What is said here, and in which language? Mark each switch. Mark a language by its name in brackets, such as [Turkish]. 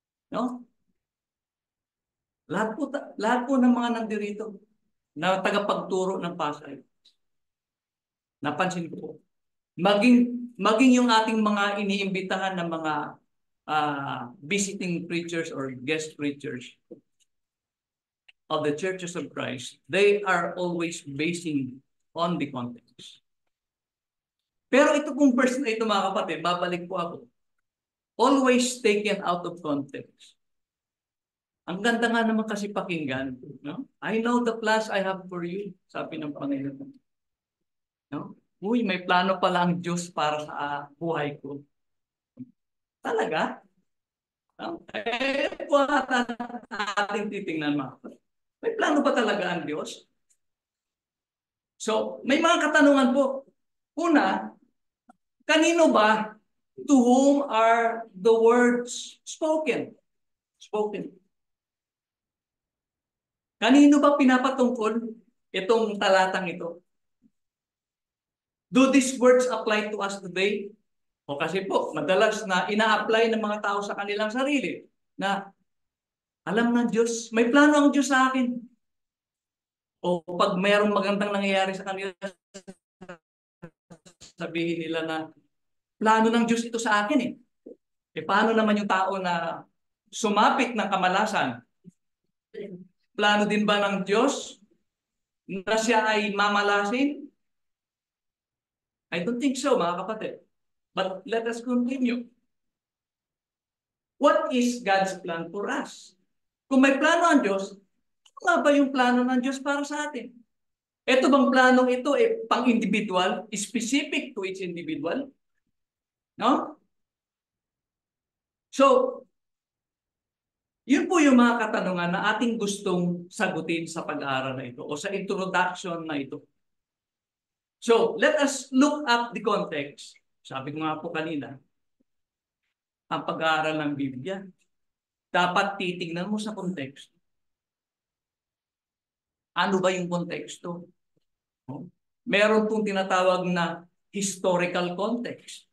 [Filipino] No? Lahat po ng mga nandirito na tagapagturo ng Pasay, napansin ko, maging yung ating mga iniimbitahan ng mga [English] visiting preachers or guest preachers of the Churches of Christ, they are always basing on the context. [Filipino] Pero ito pong verse na ito mga kapatid, babalik po ako. [English] Always taken out of context. [Filipino] Ang ganda nga naman kasi pakinggan. No? [English] I know the plans I have for you, [Filipino] sabi ng Panginoon. No? Uy, may plano pala ang Diyos para sa buhay ko. Talaga? No? Po ating titingnan mga kapatid. May plano ba talaga ang Diyos? So, may mga katanungan po. Una, kanino ba? [English] To whom are the words spoken? Spoken. [Filipino] Kanino ba pinapatungkol itong talatang ito? [English] Do these words apply to us today? [Filipino] O kasi po, madalas na ina-apply ng mga tao sa kanilang sarili na alam ng Diyos, may plano ang Diyos sa akin. O pag mayroong magandang nangyayari sa kanila, sabihin nila na plano ng Diyos ito sa akin eh. E paano naman yung tao na sumapit ng kamalasan? Plano din ba ng Diyos na siya ay mamalasin? [English] I don't think so, [Filipino] mga kapatid. [English] But let us continue. What is God's plan for us? [Filipino] Kung may plano ang Diyos, ano nga ba yung plano ng Diyos para sa atin? Ito bang planong ito pang-individual, [English] specific to each individual? [Filipino] No? So, yun po yung mga katanungan na ating gustong sagutin sa pag-aaral na ito o sa introduction na ito. [English] So, let us look at the context. [Filipino] Sabi ko nga po kanina, ang pag-aaral ng Biblia, dapat titingnan mo sa context. Ano ba yung konteksto? Meron pong tinatawag na historical context.